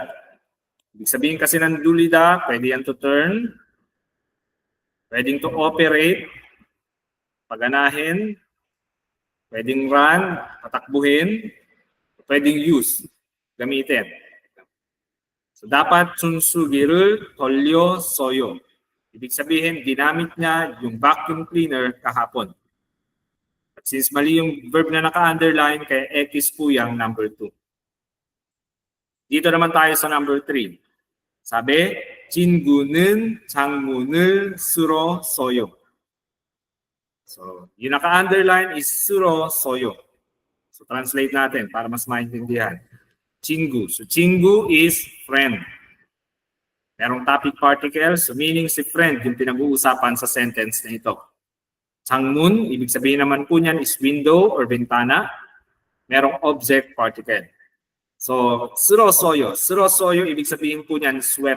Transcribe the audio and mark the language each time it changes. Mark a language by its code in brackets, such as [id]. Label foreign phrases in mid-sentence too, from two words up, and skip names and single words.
[tl] Ibig sabihin kasi ng tulida, pwede yan [en] to turn, [tl] pwedeng [en] to operate, [tl] paganahin, pwedeng run, patakbuhin, pwedeng use, gamitin. So, dapat [ko] 정수기를 돌렸어요. [tl] Ibig sabihin, ginamit niya yung vacuum cleaner kahapon. At since mali yung verb na naka-underline, kaya X po yung number 2. Dito naman tayo sa number 3. Sabi, [ko] 친구는 창문을 쓸었어요. [tl] So, yung naka-underline is 쓸었어요. So, translate natin para mas maintindihan. [ko] 친구. So, 친구 [en] is friend. [tl] Merong [en] topic particles, [tl] so meaning si friend yung pinag-uusapan sa sentence na ito. 창문, ibig sabihin naman po niyan [en] is window or [tl] bintana. Merong [en] object particle. [tl] So, [ko] 쓸었어요. 쓸었어요, [tl] ibig sabihin po niyan swept.